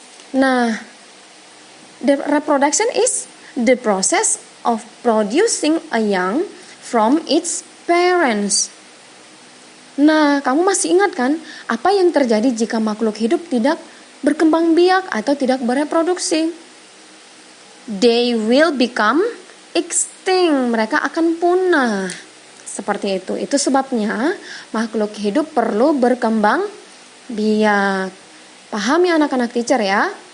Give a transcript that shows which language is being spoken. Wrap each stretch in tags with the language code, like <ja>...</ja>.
<en>Nah, the reproduction is the process of producing a young from its parents.</en> <id>Nah, kamu masih ingat kan apa yang terjadi jika makhluk hidup tidak berkembang biak atau tidak bereproduksi?</id> <en>They will become extinct.</en> <id>Mereka akan punah. Seperti itu. Itu sebabnya makhluk hidup perlu berkembang biak. Paham ya anak-anak teacher ya?</id>